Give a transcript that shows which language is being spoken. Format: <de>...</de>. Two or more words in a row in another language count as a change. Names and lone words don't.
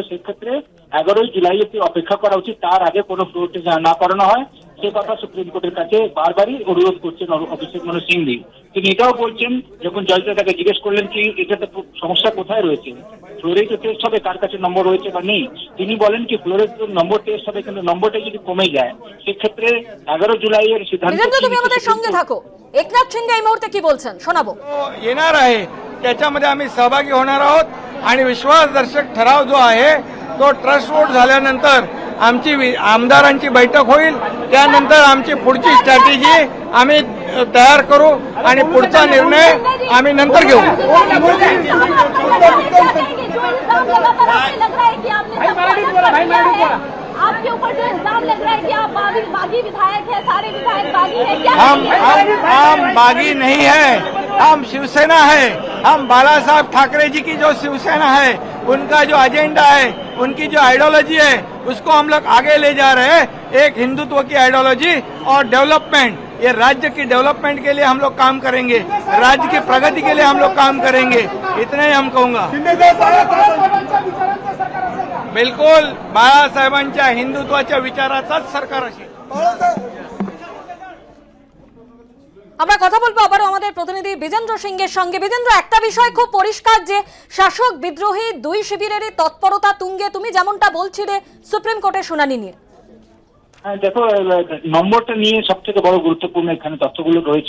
<bn>সেক্ষেত্রে 11ই জুলাই অব্দি অপেক্ষা করা উচিত, তার আগে কোনো</bn> <en>floor test</en> <bn>না করানো হয় সে কথা সুপ্রিম কোর্টের কাছে বারবারই অনুরোধ করছেন অভিষেক মনু সিংভি। তিনি এটাও বলছেন, যখন জজরা তাকে জিজ্ঞেস করলেন কি এটাতে সমস্যা কোথায় রয়েছে, ফ্লোরে তো টেস্ট হবে, কার কাছে নম্বর রয়েছে বা নেই, তিনি বলেন কি ফ্লোরের নম্বর টেস্ট হবে, কিন্তু নম্বরটা যদি কমে যায় সেক্ষেত্রে 11 জুলাইয়ের সিদ্ধান্ত। তুমি আমাদের সঙ্গে থাকো, एकनाथ शिंदे এই মুহূর্তে কি বলছেন শোনাবো।</bn> <mr>येणार आहे त्याच्यामध्ये आम्ही सहभागी होणार आहोत आणि विश्वासदर्शक ठराव जो आहे तो</mr> <en>trust vote</en> <mr>झाल्यानंतर आमची आमदारांची बैठक होईल, त्यानंतर आमची पुढची स्ट्रॅटेजी आम्ही तयार करू आणि पुढचा निर्णय आम्ही नंतर घेऊ।</mr> <hi>आपके ऊपर जो इल्जाम लग रहा है कि आप बागी विधायक हैं, सारे विधायक बागी हैं, क्या हम बागी नहीं है, हम शिवसेना है। हम बाला साहब ठाकरे जी की जो शिवसेना है, उनका जो एजेंडा है, उनकी जो आइडियोलॉजी है, उसको हम लोग आगे ले जा रहे हैं। एक हिंदुत्व की आइडियोलॉजी और डेवलपमेंट, ये राज्य की डेवलपमेंट के लिए हम लोग काम करेंगे, राज्य की प्रगति के लिए हम लोग काम करेंगे, इतना ही हम कहूँगा।</hi> <mr>बिल्कुल बाळासाहेबांच्या हिंदुत्वाच्या विचाराचाच सरकार असेल।</mr> <bn>আমরা কথা বলবো আবারও আমাদের প্রতিনিধি বিজেন্দ্র সিংহের সঙ্গে। বিজেন্দ্র, একটা বিষয় খুব পরিষ্কার যে শাসক বিদ্রোহী দুই শিবিরেরই তৎপরতা তুঙ্গে, তুমি যেমনটা বলছিলে সুপ্রিম কোর্টের শুনানি নিয়ে। দেখো, নম্বরটা নিয়ে সব থেকে বড় গুরুত্বপূর্ণ এখানে তথ্যগুলো রয়েছে।</bn>